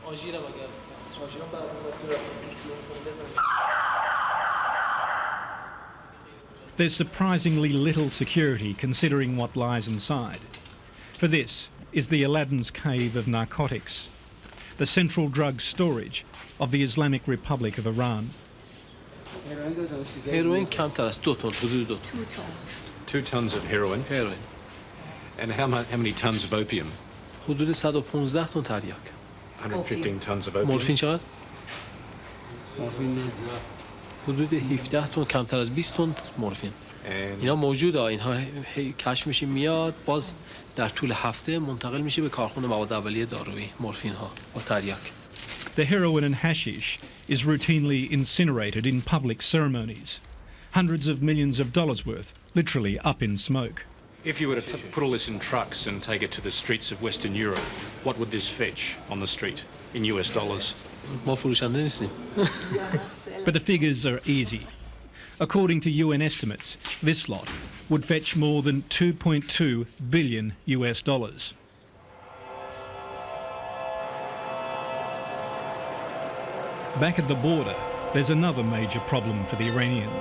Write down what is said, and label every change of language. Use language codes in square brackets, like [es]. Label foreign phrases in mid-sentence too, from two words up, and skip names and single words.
[en] There's surprisingly little security considering what lies inside. For this is the Aladdin's Cave of Narcotics, the central drug storage of the Islamic Republic of Iran. [fa] Heroin کمتر از 2 تن، حدود 2 تن. [en] 2 tons of heroin. Heroin. And how many tons of opium? [fa] حدود 115 تن تریاک. [en] 115 tons of opium. [fa] مورفین چقدر؟ مورفین حدود 17 تن، کمتر از 20 تن مورفین. اینا موجوده، اینها کشف میشه میاد، باز در طول هفته منتقل میشه به کارخونه مواد اولیه دارویی، مورفین ها با تریاک. [en] The heroin and hashish is routinely incinerated in public ceremonies. Hundreds of millions of dollars worth, literally up in smoke. If you were to put all this in trucks and take it to the streets of Western Europe, what would this fetch on the street in US dollars? [fa] ما فروشنده نیستیم. [en] But the figures are easy. According to UN estimates, this lot would fetch more than 2.2 billion US dollars. Back at the border, there's another major problem for the Iranians.